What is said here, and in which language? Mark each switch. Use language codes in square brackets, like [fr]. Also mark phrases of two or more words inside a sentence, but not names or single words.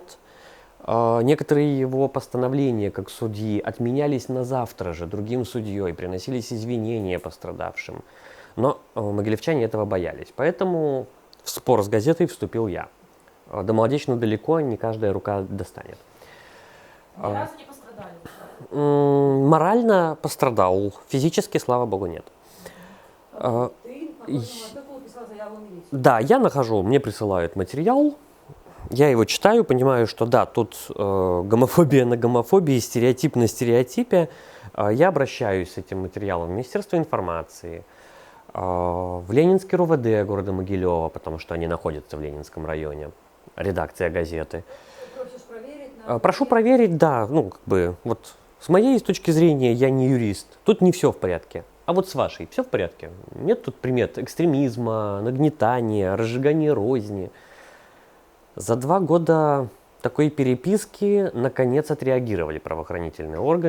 [ru] Некоторые его постановления как судьи отменялись на завтра же другим судьей, приносились извинения пострадавшим. Но могилевчане этого боялись. Поэтому в спор с газетой вступил я. До молодечно далеко, не каждая рука достанет. Ни разу не пострадали. Морально пострадал, физически, слава богу, нет. [uk] Ти по кожному артикулу писав заяву в міліцію. [ru] Да, я нахожу, мне присылают материал, я его читаю, понимаю, что да, тут гомофобия на гомофобии, стереотип на стереотипе. Я обращаюсь с этим материалом в Министерство информации, в Ленинский РУВД города Могилева, потому что они находятся в Ленинском районе, редакция газеты. [uk] Просиш перевірити. [ru] Прошу проверить, да, ну, как бы, вот с моей точки зрения, я не юрист, тут не все в порядке. А вот с вашей все в порядке? Нет тут примет экстремизма, нагнетания, разжигания розни. За 2 года такой переписки наконец отреагировали правоохранительные органы.